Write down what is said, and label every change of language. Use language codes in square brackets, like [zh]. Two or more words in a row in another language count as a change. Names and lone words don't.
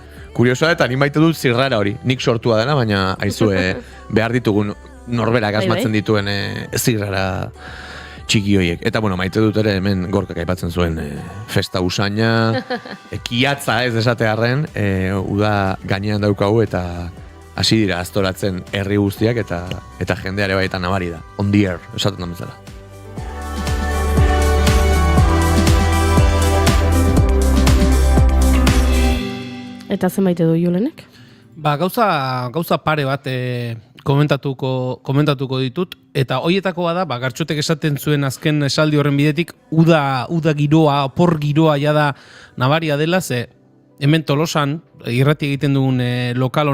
[eu] Kuriosoa eta nik maite dut zirrara hori, nik sortua dena, baina aizue behar ditugun norberak asmatzen dituen zirrara txiki hoiek. Eta bueno, maite dut ere hemen Gorkak aipatzen zuen festa usaina, kiatza ez esatearren, uda gainean daukagu eta hasi dira aztoratzen herri guztiak eta jendeare baita nabari da. [en] On the air, [eu] esaten da bezala. Eta zen maite du Julenek? Ba, gauza pare bat komentatuko ditut, eta hoietako bada, ba, Gartxotek esaten zuen azken esaldi horren bidetik, uda giroa, opor giroa jada nabaria dela, ze hemen Tolosan, irrati egiten dugun lokal